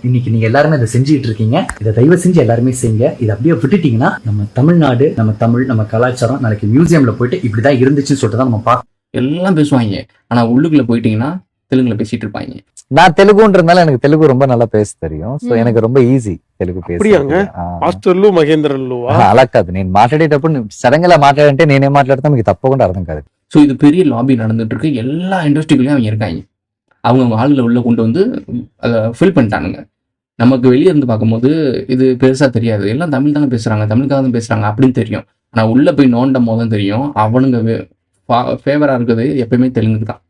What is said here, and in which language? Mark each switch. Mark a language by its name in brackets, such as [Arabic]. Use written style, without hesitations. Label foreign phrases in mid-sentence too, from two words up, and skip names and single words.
[Tamil] இன்னைக்கு நீங்க எல்லாருமே இதை செஞ்சுட்டு இருக்கீங்க. இதை தயவு செஞ்சு எல்லாருமே செய்யுங்க. இதை அப்படியே விட்டுட்டீங்கன்னா நம்ம தமிழ்நாடு, நம்ம தமிழ், நம்ம கலாச்சாரம் நாளைக்கு மியூசியம்ல போயிட்டு இப்படிதான் இருந்துச்சுன்னு சொல்லிட்டு தான் நம்ம பார்க்க. எல்லாம் பேசுவாங்க. ஆனா உள்ளுக்குள்ள போயிட்டீங்கன்னா தெலுங்குல பேசிட்டு இருப்பாங்க. நான் தெலுங்குன்றதுனால எனக்கு தெலுங்கு ரொம்ப நல்லா பேச தெரியும். సో எனக்கு ரொம்ப ఈజీ తెలుగు [Telugu] మాస్టర్లు మహేంద్రలు అలా కాదు, నేను మాట్లాడేటప్పుడు సడన్ గా మాట్లాడంటే నేనేం మాట్లాడతా మీకు తప్పకుండా అర్థం కాదు. [Tamil] ஸோ இது பெரிய லாபி நடந்துட்டு இருக்கு. எல்லா இண்டஸ்ட்ரிக்குள்ளேயும் அவங்க இருக்காங்க. அவங்க ஆளுகளை உள்ள கொண்டு வந்து அதை ஃபில் பண்ணிட்டானுங்க. நமக்கு வெளியே இருந்து பார்க்கும்போது இது பெருசா தெரியாது. எல்லாம் தமிழ் தானே பேசுறாங்க, தமிழுக்காக தான் பேசுறாங்க அப்படின்னு தெரியும். ஆனா உள்ள போய் நோண்டும் போதும் தெரியும் அவனுங்க ஃபேவரா இருக்குது எப்பயுமே தெலுங்குக்கு தான்.